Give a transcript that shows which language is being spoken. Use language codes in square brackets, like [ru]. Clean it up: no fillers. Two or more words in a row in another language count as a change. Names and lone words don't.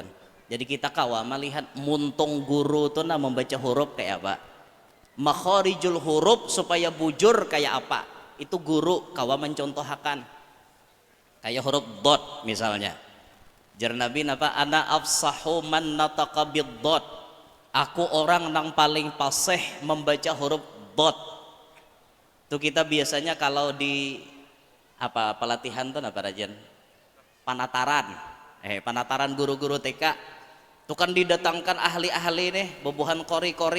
[bjn] Jadi kita kawa melihat muntung guru tuh nah membaca huruf kayak apa, [ar] مخارج الحروف [bjn] supaya bujur kayak apa, itu guru kawa mencontohakan. Kayak huruf dot misalnya, jar Nabi apa, [ar] أنا أفصح من نطق بالضاد, [id] aku orang yang paling fasih membaca huruf dot. [bjn] Itu kita biasanya kalau di apa pelatihan tuh apa rajan panataran guru-guru TK itu kan didatangkan ahli-ahli nih bobohan kori-kori.